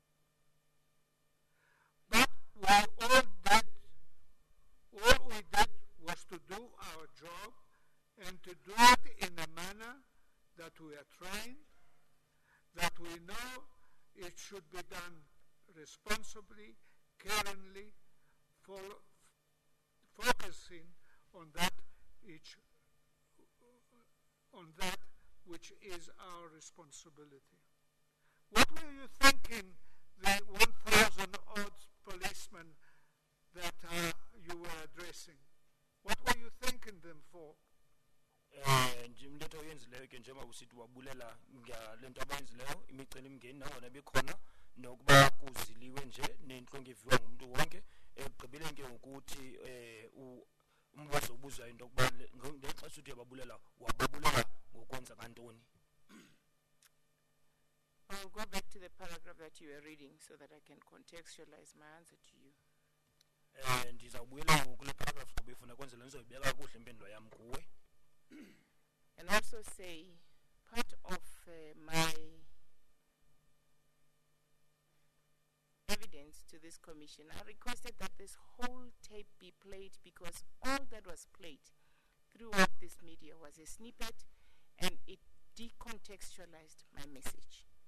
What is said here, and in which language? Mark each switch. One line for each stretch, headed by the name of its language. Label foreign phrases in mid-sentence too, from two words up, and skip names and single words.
English: But all we did was to do our job and to do it in a manner that we are trained, that we know it should be done responsibly, caringly, focusing on that which is our responsibility. What were you thinking, the 1,000 odd policemen that you were addressing? What were you thanking them for?
Xhosa: Into oyenzileyo ke njengoba usithi wabulela ngalento abayenzileyo imicelimngeni nangona bekhona nokuba kuziliwe nje nentlongo eviwa ngumuntu wonke ekugqibeleni ke ngokuthi umbuzo ubuzwa into yokuba ngexesha uthi wababulela ngokwenza kantoni.
English: I'll go back to the paragraph that you were reading so that I can contextualize my answer to you.
Xhosa: Ndizawubuyela kule paragraph kuba ifuna kwenzela ndizoyibeka kuhle impendulo yam kuwe.
English: And also say, part of my evidence to this commission, I requested that this whole tape be played because all that was played throughout this media was a snippet and it decontextualized my message.